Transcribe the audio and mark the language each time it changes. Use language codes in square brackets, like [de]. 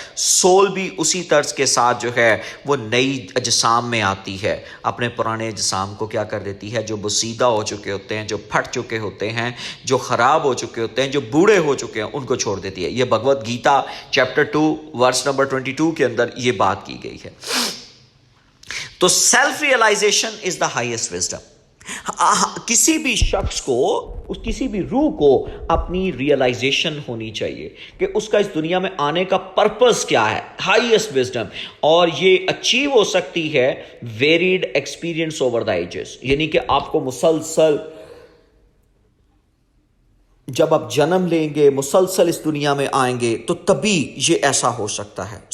[ur] Civil بھی اسی طرز کے ساتھ جو ہے وہ نئی اجسام میں آتی ہے, اپنے پرانے اجسام کو کیا کر دیتی ہے, جو بسیدہ ہو چکے ہوتے ہیں, جو پھٹ چکے ہوتے ہیں, جو خراب ہو چکے ہوتے ہیں, جو بوڑھے ہو چکے ہیں, ان کو چھوڑ دیتی ہے. یہ Bhagavad Gita chapter 2 verse number 22 کے اندر یہ بات کی گئی ہے. [en] تو self realisation is the highest wisdom. [ur] کسی بھی شخص کو, اس کسی بھی روح کو اپنی ریئلائزیشن ہونی چاہیے کہ اس کا اس دنیا میں آنے کا پرپس کیا ہے, ہائیسٹ وزڈم. اور یہ اچیو ہو سکتی ہے [en] varied experience over the ages, [ur] یعنی کہ آپ کو مسلسل جب آپ جنم لیں گے, مسلسل اس دنیا میں آئیں گے, تو تبھی یہ ایسا ہو سکتا ہے.